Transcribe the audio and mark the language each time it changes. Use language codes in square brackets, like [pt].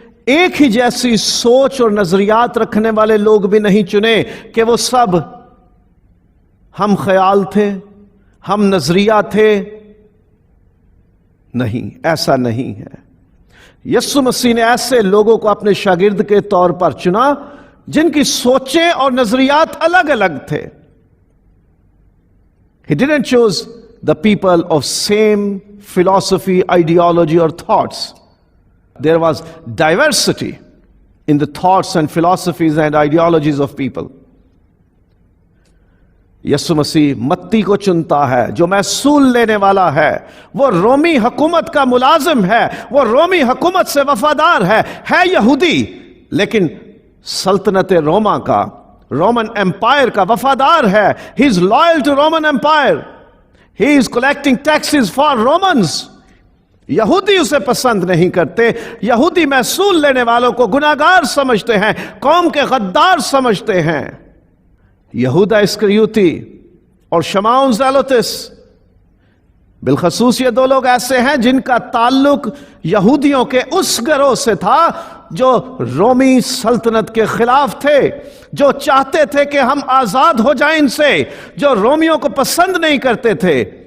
[ur] ایک ہی جیسی سوچ اور نظریات رکھنے والے لوگ بھی نہیں چنے کہ وہ سب ہم خیال تھے، ہم نظریہ تھے. نہیں، ایسا نہیں ہے. یسوع مسیح نے ایسے لوگوں کو اپنے شاگرد کے طور پر چنا جن کی سوچیں اور نظریات الگ الگ تھے. [en] He didn't choose the people of same philosophy, ideology or thoughts. There was diversity in the thoughts and philosophies and ideologies of people. [ur] یسوع مسیح متی کو چنتا ہے جو محصول لینے والا ہے. وہ رومی حکومت کا ملازم ہے، وہ رومی حکومت سے وفادار ہے یہودی، لیکن سلطنت روما کا، رومن امپائر کا وفادار ہے. [en] He is loyal to Roman Empire. He is collecting taxes for Romans. [ur] یہودی اسے پسند نہیں کرتے. یہودی محصول لینے والوں کو گناہگار سمجھتے ہیں، قوم کے غدار سمجھتے ہیں. یہودا اسکریوتی اور شمعون زیلوتس، بالخصوص یہ دو لوگ ایسے ہیں جن کا تعلق یہودیوں کے اس گروہ سے تھا جو رومی سلطنت کے خلاف تھے، جو چاہتے تھے کہ ہم آزاد ہو جائیں ان سے، جو رومیوں کو پسند نہیں کرتے تھے.